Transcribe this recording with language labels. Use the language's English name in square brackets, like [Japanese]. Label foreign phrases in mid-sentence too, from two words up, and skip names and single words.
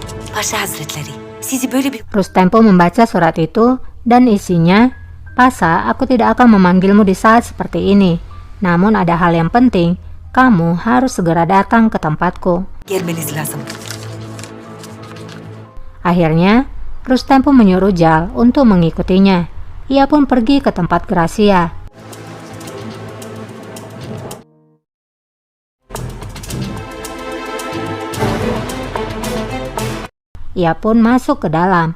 [Turkish] Paşa Hazretleri, sizi böyle bir... [Indonesian] Rustem pun membaca surat itu dan isinya, Pasa, aku tidak akan memanggilmu di saat seperti ini. Namun ada hal yang penting, kamu harus segera datang ke tempatku. [Turkish] Gelmeniz lazım. [Indonesian] Akhirnya, Rustem pun menyuruh Jal untuk mengikutinya. Ia pun pergi ke tempat Gracia. Ia pun masuk ke dalam.